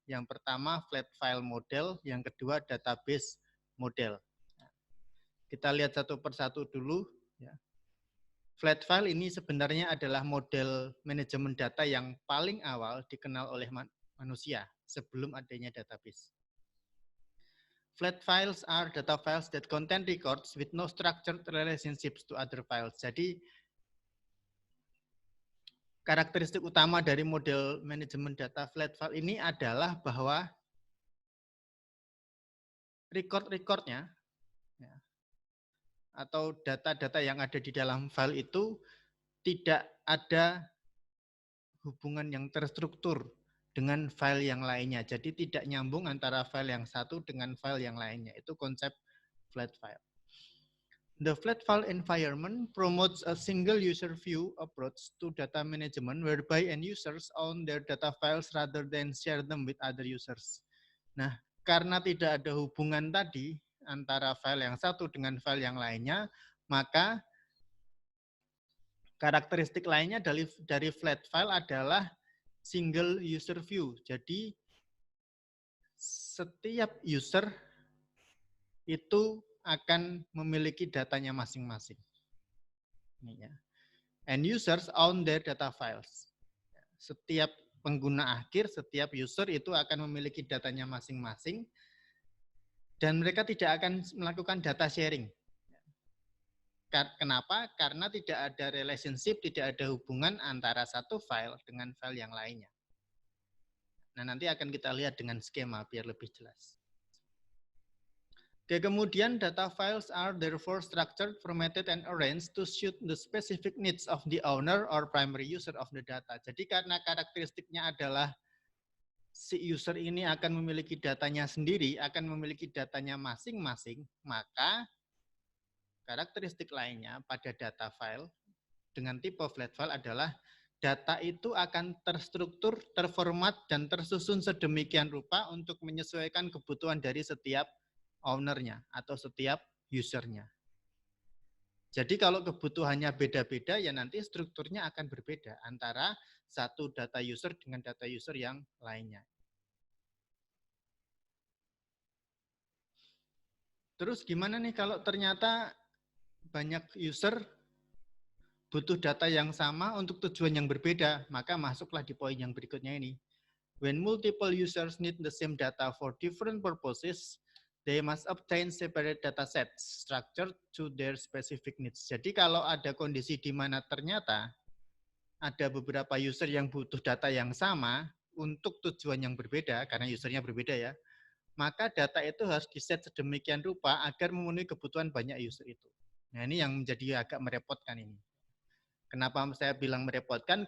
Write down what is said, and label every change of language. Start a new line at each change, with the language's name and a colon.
Indonesian: Yang pertama flat file model, yang kedua database model. Kita lihat satu persatu dulu. Flat file ini sebenarnya adalah model manajemen data yang paling awal dikenal oleh manusia sebelum adanya database.
English: Flat files are data files that contain records with no structured relationships to other files.
Indonesian: Jadi karakteristik utama dari model manajemen data flat file ini adalah bahwa record-recordnya atau data-data yang ada di dalam file itu tidak ada hubungan yang terstruktur dengan file yang lainnya. Jadi tidak nyambung antara file yang satu dengan file yang lainnya. Itu konsep flat file.
English: The flat file environment promotes a single user view approach to data management whereby end users own their data files rather than share them with other users.
Indonesian: Nah, karena tidak ada hubungan tadi antara file yang satu dengan file yang lainnya, maka karakteristik lainnya dari flat file adalah single user view. Jadi setiap user itu akan memiliki datanya masing-masing. Ini ya.
English: And users own their data files.
Indonesian: Setiap pengguna akhir, setiap user itu akan memiliki datanya masing-masing dan mereka tidak akan melakukan data sharing. Kenapa? Karena tidak ada relationship, tidak ada hubungan antara satu file dengan file yang lainnya. Nah, nanti akan kita lihat dengan skema biar lebih jelas.
English: Oke,
Indonesian: kemudian
English: data files are therefore structured, formatted, and arranged to suit the specific needs of the owner or primary user of the data.
Indonesian: Jadi karena karakteristiknya adalah si user ini akan memiliki datanya sendiri, akan memiliki datanya masing-masing, maka karakteristik lainnya pada data file dengan tipe flat file adalah data itu akan terstruktur, terformat, dan tersusun sedemikian rupa untuk menyesuaikan kebutuhan dari setiap ownernya atau setiap usernya. Jadi kalau kebutuhannya beda-beda, ya nanti strukturnya akan berbeda antara satu data user dengan data user yang lainnya. Terus gimana nih kalau ternyata banyak user butuh data yang sama untuk tujuan yang berbeda, maka masuklah di poin yang berikutnya ini.
English: When multiple users need the same data for different purposes, they must obtain separate data sets structured to their specific needs.
Indonesian: Jadi kalau ada kondisi di mana ternyata ada beberapa user yang butuh data yang sama untuk tujuan yang berbeda, karena usernya berbeda ya, maka data itu harus diset sedemikian rupa agar memenuhi kebutuhan banyak user itu. Nah, ini yang menjadi agak merepotkan ini. Kenapa saya bilang merepotkan?